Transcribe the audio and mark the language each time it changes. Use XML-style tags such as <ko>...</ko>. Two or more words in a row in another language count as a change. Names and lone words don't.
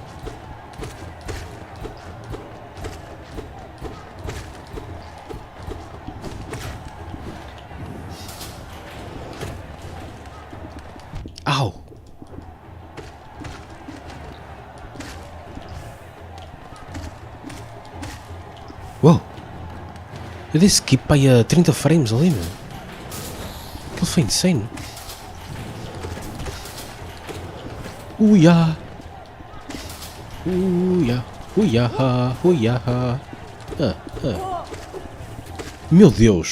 <pt>Au! Uou! Eu dei skip para aí a 30 frames ali, meu. Aquilo foi insane. Uia! Uia! Uiaha! Uiaha! Meu Deus!</pt>